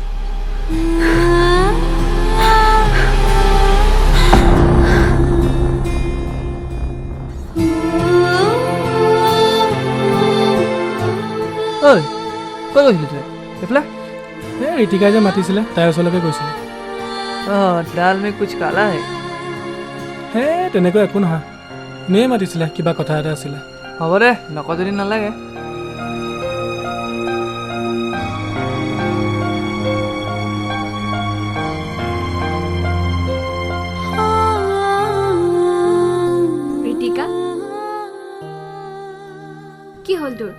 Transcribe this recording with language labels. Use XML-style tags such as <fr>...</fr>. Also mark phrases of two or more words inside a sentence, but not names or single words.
<as>ঐ ক'ত গৈছিলি তই? এইফালে এই ঋতিকাই যে মাতিছিলে তাইৰ ওচৰলৈকে গৈছিলোঁ।</as> <hi>दाल में कुछ काला है।</hi> <as>হে তেনেকৈ একো নহয়, এনেই মাতিছিলে, কিবা কথা এটা আছিলে। হ'ব দে, নকওঁ যদি নালাগে। ঋতিকা, কি হ'ল তোৰ?</as>